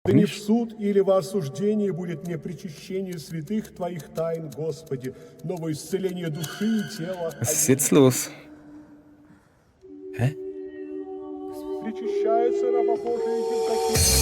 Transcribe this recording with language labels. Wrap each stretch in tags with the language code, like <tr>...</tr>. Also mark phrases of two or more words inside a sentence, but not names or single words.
<ru>Да не в суд или во осуждение будет мне причащение святых Твоих тайн, Господи, но во исцеление души и тела.</ru> <de>Was ist jetzt los? Hä?</de> <ru>Причащается раба Божия этим таким.</ru>